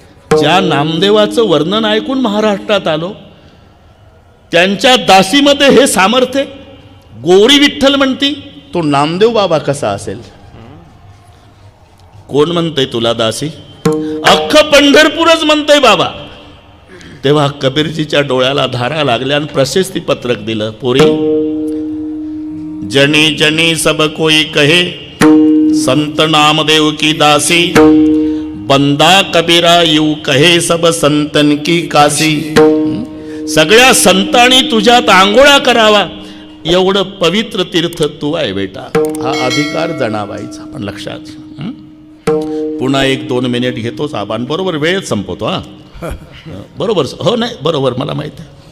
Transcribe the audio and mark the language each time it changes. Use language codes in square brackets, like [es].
[mr] ज्या नामदेवाचं वर्णन ऐकून महाराष्ट्रात आलो त्यांच्या दासीमध्ये हे सामर्थ्य. गोरी विठ्ठल म्हणती तो नामदेव बाबा कसा असेल. कोण म्हणतंय तुला दासी. अख्खं पंढरपूरच म्हणतंय बाबा. तेव्हा कबीरजीच्या डोळ्याला धारा लागल्या आणि प्रशस्ती पत्रक दिलं. [hi] पोरी, जनी जनी सब कोई कहे संत नामदेव की दासी, बंदा कबीरा यू कहे सब संतन की काशी. [mr] सगळ्या संतांनी तुझ्यात आंघोळा करावा एवढं पवित्र तीर्थ तू आहे बेटा. हा अधिकार जनाबाईचा. पण लक्षात, पुन्हा 1-2 मिनिट घेतोच आपण. बरोबर वेळेत संपवतो. हा बरोबर. हो नाही बरोबर, मला माहित आहे.